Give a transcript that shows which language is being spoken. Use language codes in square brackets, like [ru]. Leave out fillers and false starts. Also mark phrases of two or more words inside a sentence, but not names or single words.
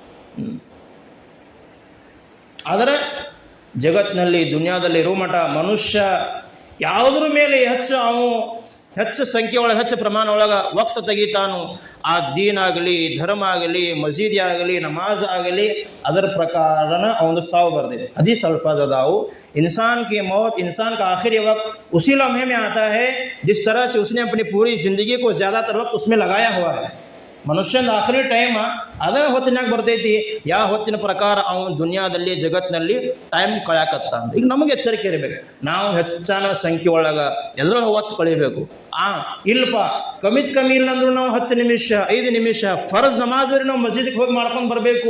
[kn] ಆದರೆ ಜಗತ್ತಿನಲ್ಲಿ ದುನಿಯಾದಲ್ಲಿ ಇರೋ ಮಠ ಮನುಷ್ಯ ಯಾವುದ್ರ ಮೇಲೆ ಹೆಚ್ಚು ಸಂಖ್ಯೆ ಒಳಗೆ ಹೆಚ್ಚು ಪ್ರಮಾಣ ಒಳಗೆ ವಕ್ತ ತೆಗಿತಾನು, ಆ ದೀನ್ ಆಗಲಿ ಧರ್ಮ ಆಗಲಿ ಮಸೀದಿ ಆಗಲಿ ನಮಾಜ್ ಆಗಲಿ ಅದರ ಪ್ರಕಾರನ ಅವನು ಸಾವು ಬರ್ದಿದೆ. [ur] حدیث الفاظ اداؤ انسان کی موت انسان کا آخری وقت اسی لمحے میں آتا ہے جس طرح سے اس نے اپنی پوری زندگی کو زیادہ تر وقت اس میں لگایا ہوا ہے. [kn] ಮನುಷ್ಯನ ಆಖರಿ ಟೈಮ್ ಅದ ಹೊತ್ತಿನಾಗ ಬರ್ತೈತಿ. ಯಾವ ಹೊತ್ತಿನ ಪ್ರಕಾರ ಅವನು ದುನಿಯಾದಲ್ಲಿ ಜಗತ್ತಿನಲ್ಲಿ ಟೈಮ್ ಕಳ್ಯಾಕತ್ತ. ಈಗ ನಮಗೆ ಎಚ್ಚರಿಕೆ ಇರಬೇಕು, ನಾವು ಹೆಚ್ಚಾನ ಸಂಖ್ಯೆ ಒಳಗೆ ಎಲ್ಲರೂ ಹೊತ್ತು ಕಳಿಬೇಕು. ಇಲ್ಲಪ್ಪ ಕಮಿತ್ ಕಮ್ಮಿ ಇಲ್ಲ ಅಂದ್ರೂ ನಾವು 10 ನಿಮಿಷ 5 ನಿಮಿಷ [ur] فرض نماز [kn] ನಾವು ಮಸೀದಿಗೆ ಹೋಗಿ ಮಾಡ್ಕೊಂಡು ಬರಬೇಕು.